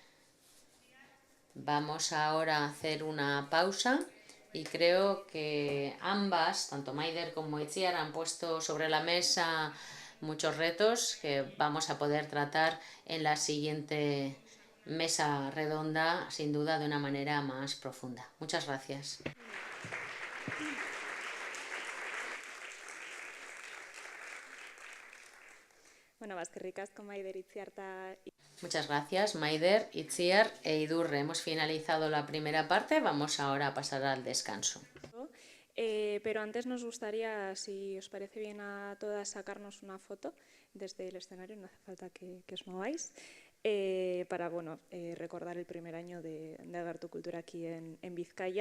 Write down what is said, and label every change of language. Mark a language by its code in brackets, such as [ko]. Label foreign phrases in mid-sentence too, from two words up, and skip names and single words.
[es] Vamos ahora a hacer una pausa y creo que ambas, tanto Maider como Itziar, han puesto sobre la mesa muchos retos que vamos a poder tratar en la siguiente mesa redonda, sin duda de una manera más profunda. Muchas gracias. [eu] Bueno, eskerrik asko Maider, Itziar eta... [es] Muchas gracias, Maider, Itziar e Idurre. Hemos finalizado la primera parte, vamos ahora a pasar al descanso. Pero antes nos gustaría, si os parece bien a todas, sacarnos una foto desde el escenario, no hace falta que os mováis, para recordar el primer año de Agertu Kultura aquí en Vizcaya.